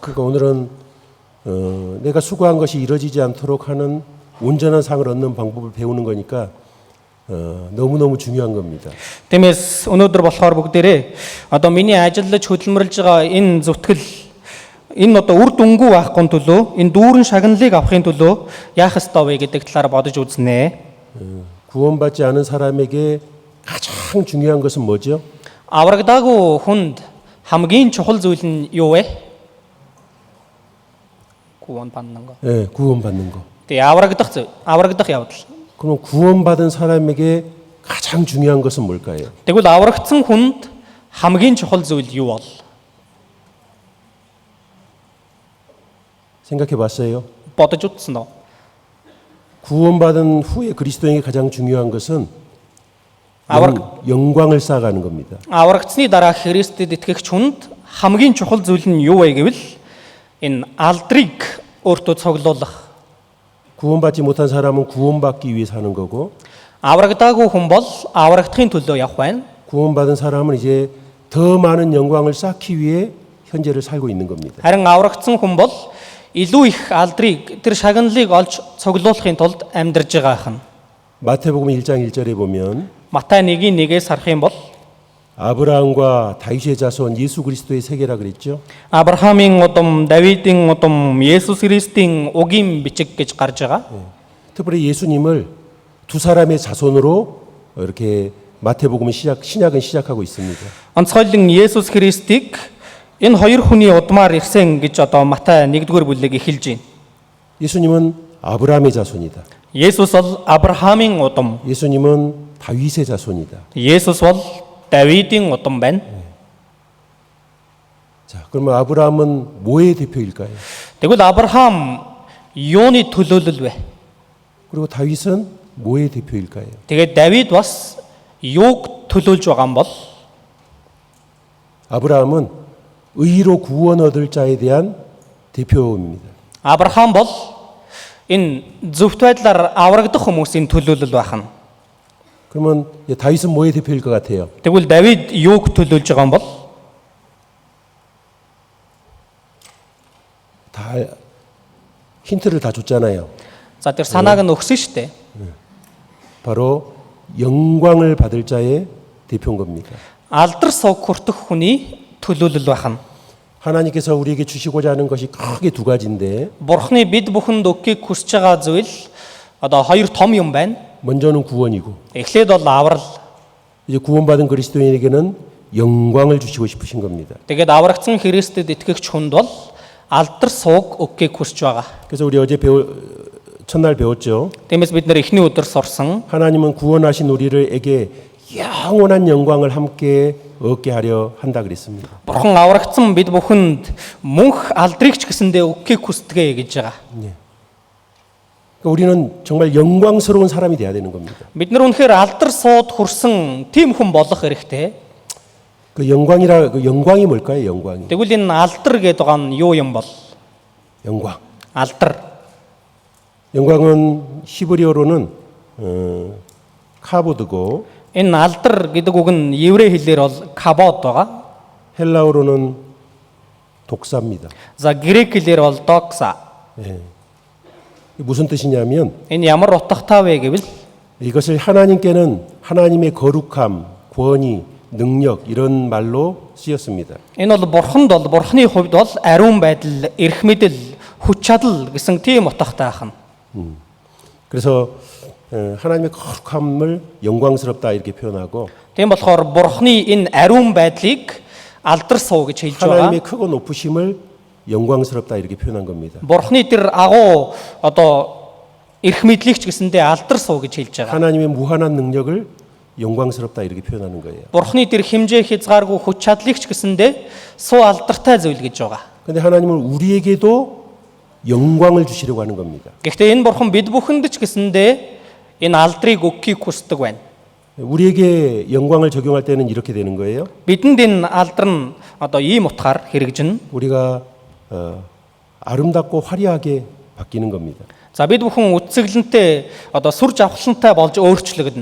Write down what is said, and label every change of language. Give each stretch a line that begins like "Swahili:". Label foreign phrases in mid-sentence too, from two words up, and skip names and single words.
Korean: 그러니까 오늘은 내가 수고한 것이 이루어지지 않도록 하는 온전한 상을 얻는 방법을 배우는 거니까 너무너무 중요한 겁니다.
Mongolian: Тиймээс өнөөдөр болохоор бүгдээрээ одоо миний ажиллаж хөдөлмөрлж байгаа энэ зүтгэл энэ одоо үр дүнгүй байхгүй төлөө энэ дүүрэн шагналыг авахын төлөө яах ёстой вэ гэдэг талаар бодож үзнэ.
Korean: 구원받지 않은 사람에게 가장 중요한 것은 뭐죠?
Mongolian: Аврагдаагүй хүнд хамгийн чухал зүйл нь юу вэ?
Korean: 구원받는 거. 네, 구원받는 거.
Mongolian: Тэгээ аврагдах явдал.
Korean: 그럼 구원받은 사람에게 가장 중요한 것은 뭘까요?
Mongolian: Тэгвэл аврагдсан хүнд хамгийн чухал зүйл юу бол?
Korean: 생각해 봤어요?
Mongolian: бодож үзсэн үү?
Korean: 구원받은 후에 그리스도인에게 가장 중요한 것은 영광을 쌓아가는 겁니다.
Mongolian: Аврагдсны дараа Христэд итгэгч хүнд хамгийн чухал зүйл нь юу вэ гэвэл энэ алдрыг өөртөө цуглуулах.
Korean: 구원받지 못한 사람은 구원받기 위해 사는 거고
Mongolian: Аврагдаагүй хүн бол аврагдахын төлөө явах байна.
Korean: 구원받은 사람은 이제 더 많은 영광을 쌓기 위해 현재를 살고 있는 겁니다.
Mongolian: Харин аврагдсан хүн бол илүү их алдрыг тэр шагналыг олж цуглуулахын тулд амьдарж байгаа хэн.
Korean: 마태복음 1장 1절에 보면
Mongolian: Матай 1:1-ээс харах юм бол
Korean: 아브라함과 다윗의 자손 예수 그리스도의 세계라 그랬죠.
Mongolian: Авраамийн удам, Давидын удам, Есүс Христийн угийн бичиг гэж гарч байгаа.
Korean: 특별히 예수님을 두 사람의 자손으로 이렇게 마태복음은 신약은 시작하고 있습니다.
Mongolian: Онцгойлон Есүс Христийг энэ хоёр хүний удмаар ирсэн гэж одоо Матай 1-р бүлэг эхэлж байна.
Korean: 예수님은 아브라함의 자손이다.
Mongolian: Есүс бол Авраамийн удам.
Korean: 예수님은 다윗의 자손이다.
Mongolian: Есүс бол Давидын удам байна.
Korean: 자, 그러면 아브라함은 뭐의 대표일까요?
Mongolian: Тэгвэл Авраам юуны төлөөлөл вэ?
Korean: 그리고 다윗은 뭐의 대표일까요?
Mongolian: Тэгээд Давид бас юуг төлөөлж байгаа юм бол
Korean: 아브라함은 의로 구원 얻을 자에 대한 대표입니다.
Mongolian: Авраам бол энэ зөвхт байдлаар аврагдах хүмүүсийн төлөөлөл байна.
Korean: 그러면 다윗은 뭐의 대표일 것 같아요?
Mongolian: Тэгвэл Давид юуг төлөөлж байгаа юм бол
Korean: 다 힌트를 다 줬잖아요.
Mongolian: за тэр санааг нь өгсөн шүү дээ.
Korean: 바로 영광을 받을 자의 대표인 겁니다.
Mongolian: Алдар суг хүртэх хүний төлөөлөл байна.
Korean: 하나님께서 우리에게 주시고자 하는 것이 크게 두 가지인데
Mongolian: Бурхны бид бүхэнд өгөхийг хүсэж байгаа зүйл одоо хоёр том юм байна.
Korean: 먼저는 구원이고
Mongolian: Эхлээд бол аврал.
Korean: 이제 구원받은 그리스도인에게는 영광을 주시고 싶으신 겁니다.
Mongolian: Тэгээд аврагдсан Христэд итгэгч хүнд бол алдар суг өгөхийг хүсэж байгаа.
Korean: 그래서 우리 어제 첫날 배웠죠.
Mongolian: Тиймээс бид нэр эхний өдөр сурсан.
Korean: 하나님은 구원하신 우리에게 영원한 영광을 함께 얻게 하려 한다 그랬습니다.
Mongolian: Бурхан аврагдсан бид бүхэнд мөнх алдрыг ч гэсэндээ өгөхийг хүсдэг гэж байгаа.
Korean: 그러니까 우리는 정말 영광스러운 사람이 돼야 되는 겁니다.
Mongolian: Бид нар үнэхээр алдар сууд хүрсэн тийм хүн болох хэрэгтэй.
Korean: 그 영광이 뭘까요? 영광이.
Mongolian: Тэгвэл энэ алдар гэдэг байгаа нь юу юм бол?
Korean: 영광.
Mongolian: Алдар.
Korean: 영광은 히브리어로는 카보드고
Mongolian: Энэ алдар гэдэг үг нь еврей хэлээр бол кабод байгаа.
Korean: 헬라어로는 독사입니다.
Mongolian: За грек хэлээр бол докса.
Korean: 예. 무슨 뜻이냐면
Mongolian: Энэ ямар утгатай вэ гэвэл
Korean: 이것을 하나님께는 하나님의 거룩함, 권위, 능력 이런 말로 쓰였습니다.
Mongolian: энэ бол бурханд бол бурхны хувьд бол ариун байдал, эрх мэдэл, хүч чадал гэсэн тийм утгатай байна.
Korean: 그래서 하나님의 거룩함을 영광스럽다 이렇게 표현하고
Mongolian: Тийм болохоор бурхны энэ ариун байдлыг алдар суу гэж хэлж
Korean: 하나님의
Mongolian: байгаа.
Korean: 크고 높으심을 영광스럽다 이렇게 표현한 겁니다.
Mongolian: Бурхны тэр агуу одоо эрх мэдлийг ч гэсэндээ алдар суу гэж хэлж байгаа.
Korean: 하나님의 무한한 능력을 영광스럽다 이렇게 표현하는 거예요.
Mongolian: Бурхны тэр хэмжээ хязгааргүй хүч чадлыг ч гэсэндээ суу алдартай зүйл гэж байгаа.
Korean: 근데 하나님은 우리에게도 영광을 주시려고 하는 겁니다.
Mongolian: Гэхдээ энэ бурхан бид бүхэнд ч гэсэндээ энэ алдрыг өгөхийг хүсдэг байна.
Korean: 우리에게 영광을 적용할 때는 이렇게 되는 거예요.
Mongolian: Бидэнд энэ алдар нь одоо ийм утгаар хэрэгжинэ.
Korean: 우리가 아름답고 화려하게 바뀌는 겁니다.
Mongolian: За бид бүхэн үтсгэлэнтэй одоо сүр жавхлантай болж өөрчлөгдөнө.